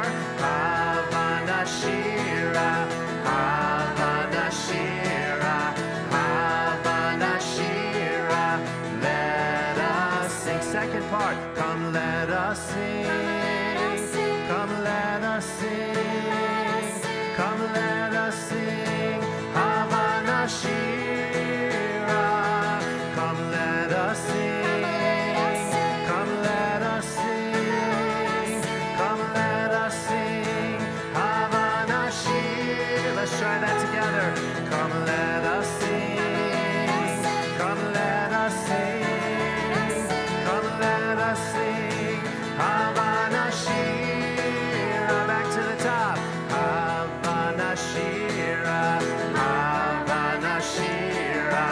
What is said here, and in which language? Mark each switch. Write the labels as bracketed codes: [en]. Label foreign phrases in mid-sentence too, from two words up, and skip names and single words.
[he] הבה נשירה, הבה נשירה, הבה נשירה. [en] Let us sing. Second part. Come, let us sing. Come, let us sing. Come, let us sing. [he] הבה נשירה. [en] Come, let us sing. Come, let us sing. Come, let us sing. [he] הבה נשירה. [en] Let's try that together. Come, let us sing. Come, let us sing. Come, let us sing. [he] הבה נשירה. [en] Back to the top. [he] הבה נשירה. הבה נשירה.